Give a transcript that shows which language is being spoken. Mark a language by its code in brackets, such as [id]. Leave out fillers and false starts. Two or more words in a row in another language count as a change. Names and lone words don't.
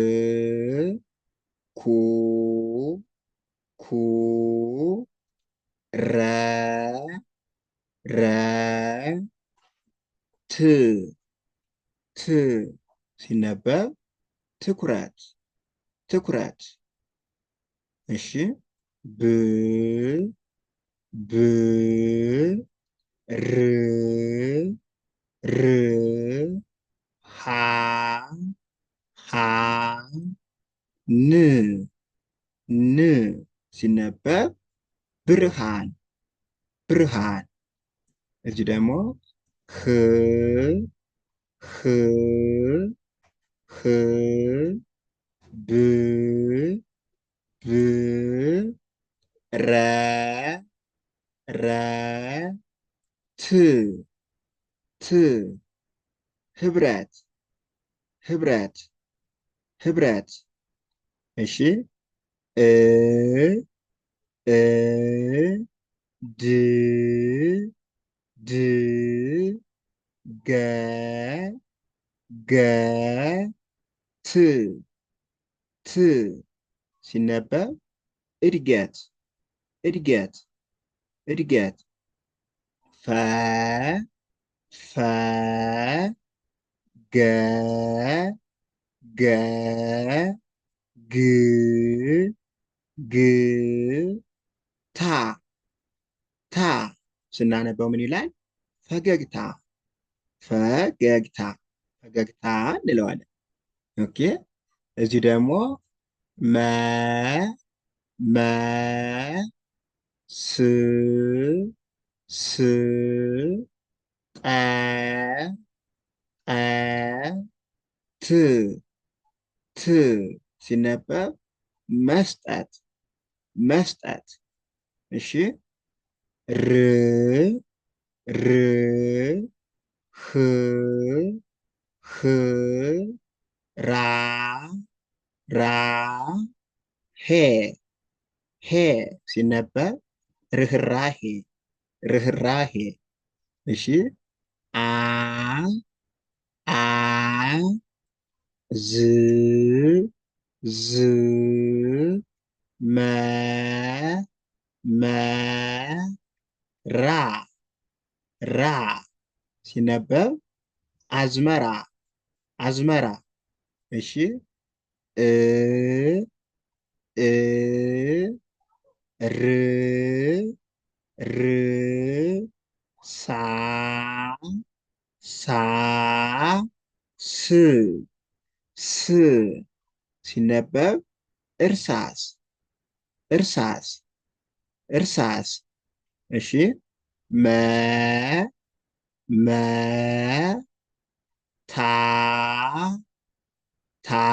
[am] ኩ ኩ ረ ረ ት ት ሲነበብ ትኩረት ትኩረት። እሺ ብ ብ ር ር ሃ ሃ ን ን ሲነበብ ብርሃን ብርሃን። እዚህ ደግሞ ህ ህ ህ ብ ብ ረ ረ ት ት ህብረት ህብረት ህብረት። እሺ እ እ ድ ድ ገ ገ ት ት ሲነበብ እድገት እድገት እድገት። ፈ ፈ ገ ገ ግ ግ ታ ታ ስናነበው ምን ይላል? ፈገግታ ፈገግታ ፈገግታ እንለዋለን። ኦኬ። እዚህ ደግሞ መ መ ስ ስ ጠ ጠ ት ት ሲነበብ መስጠት መስጠት። እሺ ር ር ህ ህ ራ ራ ሄ ሄ ሲነበብ ርህራሄ ርህራሄ። እሺ አ አ ዝ ዝ መ መ ራ ራ ሲነበብ አዝመራ አዝመራ። እሺ እ እ ር ር ሳ ሳ ስ ስ ሲነበብ እርሳስ እርሳስ እርሳስ። እሺ መ መ ታ ታ